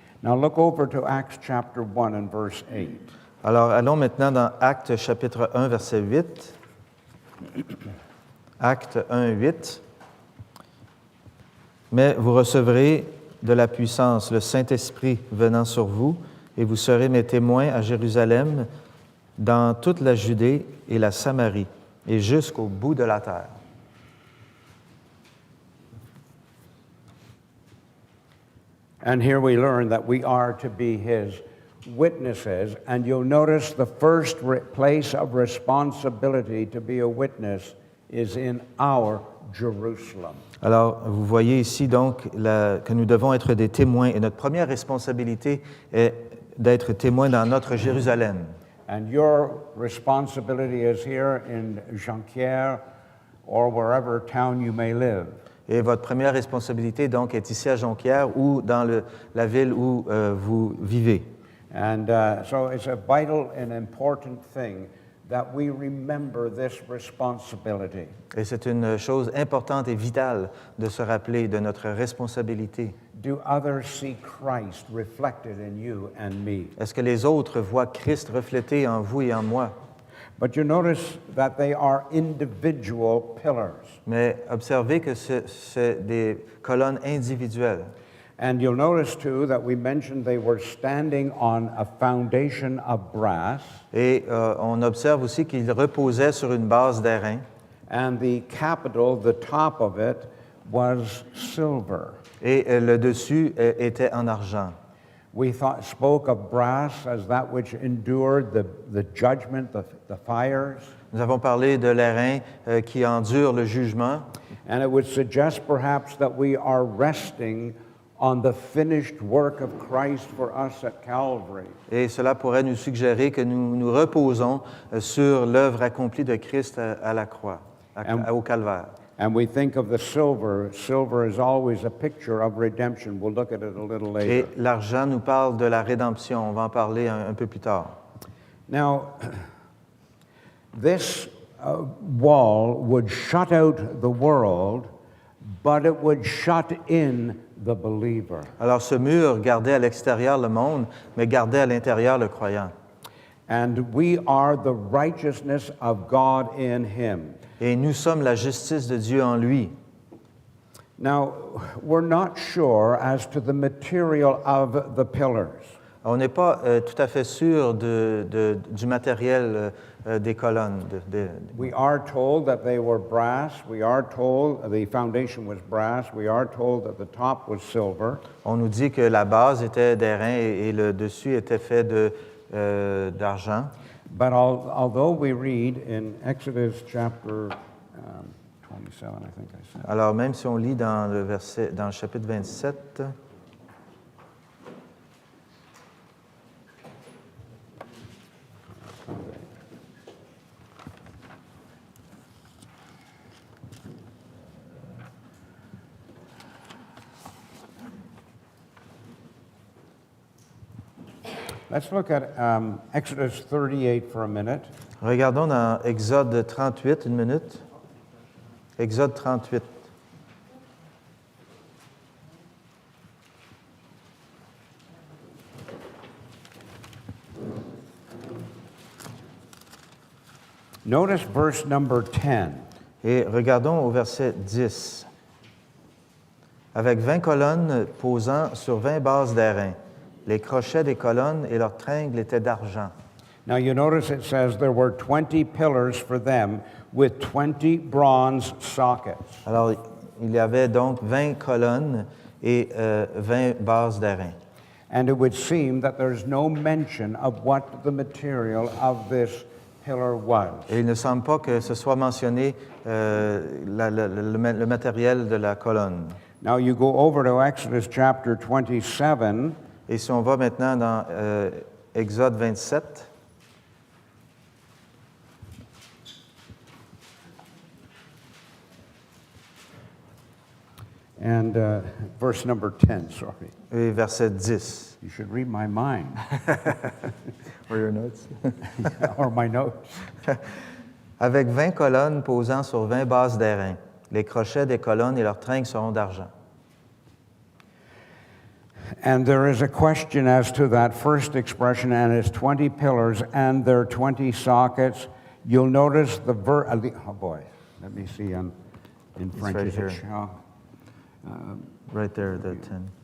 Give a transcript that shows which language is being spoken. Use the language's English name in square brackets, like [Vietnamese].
[English] Now look over to Acts chapter 1 and verse 8. [French] Alors, allons maintenant dans Actes chapitre 1, verset 8. Actes 1, 8. Mais vous recevrez de la puissance, le Saint-Esprit venant sur vous, et vous serez mes témoins à Jérusalem, dans toute la Judée et la Samarie, et jusqu'au bout de la terre. [English] And here we learn that we are to be his witnesses, and you'll notice the first place of responsibility to be a witness is in our Jerusalem. [French] Alors, vous voyez ici donc que nous devons être des témoins et notre première responsabilité est d'être témoins dans notre Jérusalem. [English] And your responsibility is here in Jonquière or wherever town you may live. [French] Et votre première responsabilité donc est ici à Jonquière ou dans la ville où vous vivez. [English] And so it's a vital and important thing that we remember this responsibility. [French] Et c'est une chose importante et vitale de se rappeler de notre responsabilité. [English] Do others see Christ reflected in you and me? [French] Est-ce que les autres voient Christ reflété en vous et en moi? [English] But you notice that they are individual pillars. [French] Mais observez que c'est des colonnes individuelles. [English] And you'll notice too that we mentioned they were standing on a foundation of brass. [French] Et on observe aussi qu'ils reposaient sur une base d'airain. [English] And the capital, the top of it, was silver. [French] Et le dessus était en argent. [English] We spoke of brass as that which endured the judgment, the fires. [French] Nous avons parlé de l'airain qui endure le jugement. [English] And it would suggest perhaps that we are resting on the finished work of Christ for us at Calvary. [French] Et cela pourrait nous suggérer que nous nous reposons sur l'œuvre accomplie de Christ à la croix, au calvaire. [English] And we think of the silver. Silver is always a picture of redemption. We'll look at it a little later. [French] Et l'argent nous parle de la rédemption. On va en parler un peu plus tard. [English] Now, this wall would shut out the world, but it would shut in the believer. [French] Alors ce mur gardait à l'extérieur le monde, mais gardait à l'intérieur le croyant. [English] And we are the righteousness of God in him. [French] Et nous sommes la justice de Dieu en lui. [English] Now, we're not sure as to the material of the pillars. [French] On n'est pas tout à fait sûr du matériel des colonnes. [English] We are told that they were brass. We are told the foundation was brass. We are told that the top was silver. [French] On nous dit que la base était d'airain et le dessus était fait d'argent. [English] But although we read in Exodus chapter 27, I think I said. [French] Alors même si on lit dans le chapitre 27, [English] Let's look at Exodus 38 for a minute. [French] regardons dans Exode 38, une minute. Exode 38. [English] Notice verse number 10. [French] Et regardons au verset 10. Avec 20 colonnes posant sur 20 bases d'airain. Les crochets des colonnes et leurs tringles étaient d'argent. [English] Now you notice it says there were 20 pillars for them with 20 bronze sockets. [French] Alors, il y avait donc 20 colonnes et 20 bases d'airain. [English] And it would seem that there's no mention of what the material of this pillar was. [French] Et il ne semble pas que ce soit mentionné le matériel de la colonne. [English] Now you go over to Exodus chapter 27. [French] Et si on va maintenant dans Exode 27, [English] and verse number 10, sorry. [French] et verset 10. [English] You should read my mind Or your notes. or my notes. [French] Avec 20 colonnes posant sur 20 bases d'airain. Les crochets des colonnes et leurs tringles seront d'argent. [English] And there is a question as to that first expression, and it's 20 pillars and their 20 sockets. You'll notice oh boy, let me see in French. right Is here. it shall? Right there, the 10.